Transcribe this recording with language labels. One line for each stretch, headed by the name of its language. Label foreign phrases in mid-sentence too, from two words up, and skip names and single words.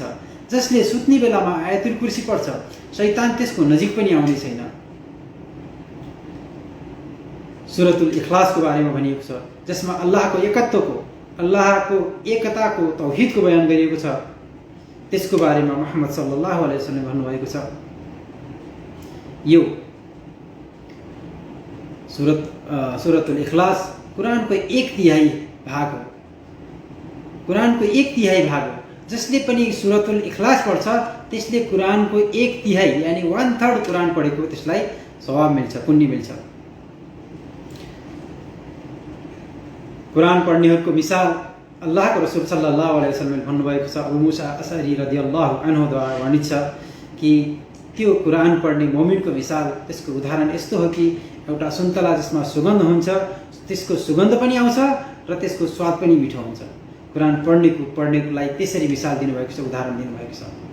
Nepali: जसले सुत्ने बेलामा आयतुल कुर्सी पढ्छ, शैतान त्यसको नजिक पनि आउने छैन। सुरतुल इखलासको बारेमा भनिएको छ, जसमा अल्लाहको एकताको तौहिदको बयान गरिएको छ। त्यसको बारेमा मुहम्मद
Arabic: صلى الله عليه وسلم
Nepali: भन्नुभएको छ, यो सुरतुल इखलास कुरानको 1/3 भाग हो। कुरानको 1/3 भाग हो। जसले पनि सुरतुल इखलास पढ्छ, त्यसले कुरानको 1/3 यानी 1/3 कुरान पढेको त्यसलाई सवाब मिल्छ, पुण्य मिल्छ। कुरान पढ्नेहरूको मिसाल अल्लाहको रसूल
Arabic: صلى الله عليه وسلم
Nepali: भन्नुभएको छ। अबू मूसा अशअरी
Arabic: رضي الله عنه
Nepali: वर्णित छ कि त्यो कुरान पढ्ने मोमिनको मिसाल, त्यसको उदाहरण यस्तो हो कि एउटा सुन्तला जसमा सुगन्ध हुन्छ, त्यसको सुगन्ध पनि आउँछ र त्यसको स्वाद पनि मिठो हुन्छ। कुरान पढ्नेकोलाई त्यसरी मिसाल दिनुभएको छ, उदाहरण दिनुभएको छ।